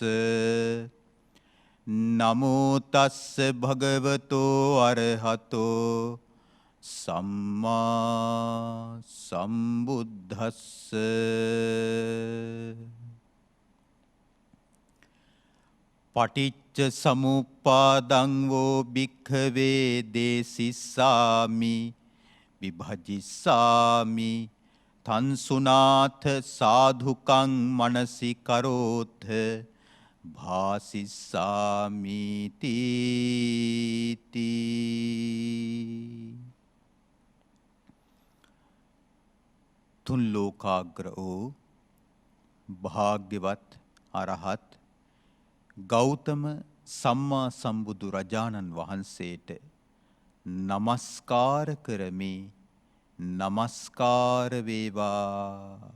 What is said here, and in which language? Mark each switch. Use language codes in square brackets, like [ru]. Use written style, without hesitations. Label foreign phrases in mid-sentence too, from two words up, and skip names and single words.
[pi] නමෝ තස්ස භගවතෝ අරහතෝ සම්මා සම්බුද්දස්ස පටිච්ච සමුප්පාදං වූ භික්ඛවේ දේසිස්සාමි විභජිස්සාමි තන්සුනාථ සාධුකං මනසි කරෝත [si] භාසිස්සාමිති තුන් ලෝකාග්‍ර වූ භාග්‍යවත් අරහත් ගෞතම සම්මා සම්බුදු රජාණන් වහන්සේට නමස්කාර කරමි නමස්කාර වේවා